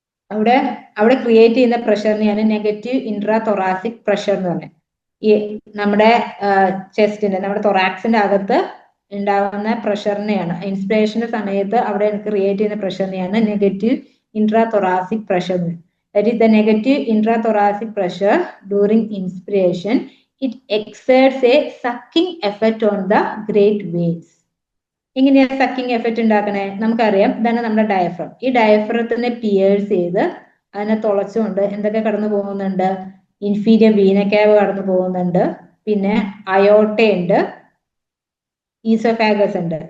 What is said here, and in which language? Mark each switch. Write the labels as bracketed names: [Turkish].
[Malayalam] അവിടെ ക്രിയേറ്റ് ചെയ്യുന്ന പ്രഷറിനെയാണ് negative intra thoracic pressure എന്ന് പറഞ്ഞത്. ഈ നമ്മുടെ ചെസ്റ്റിന്റെ, നമ്മുടെ തൊറാക്സിന്റെ അകത്ത് ഉണ്ടാവുന്ന പ്രഷറിനെയാണ്, ഇൻസ്പിറേഷന്റെ സമയത്ത് അവിടെ ക്രിയേറ്റ് ചെയ്യുന്ന പ്രഷറിനെയാണ് negative intra thoracic pressure. [English] That is the negative intrathoracic pressure during inspiration. It exerts a sucking effect on the great veins. [Malayalam] എങ്ങനെയാ സക്കിംഗ് എഫക്റ്റ് ഉണ്ടാക്കണേ? നമുക്കറിയാം, ഇതാണ് നമ്മുടെ ഡയഫ്രം. ഈ ഡയഫ്രത്തിനെ പിയേഴ്സ് ചെയ്ത് അതിനെ തുളച്ചുകൊണ്ട് എന്തൊക്കെ കടന്നു പോകുന്നുണ്ട്? ഇൻഫീരിയർ വീന കേവ് കടന്നു പോകുന്നുണ്ട്, പിന്നെ അയോർട്ട ഉണ്ട്, ഈസോഫാഗസ് ഉണ്ട്.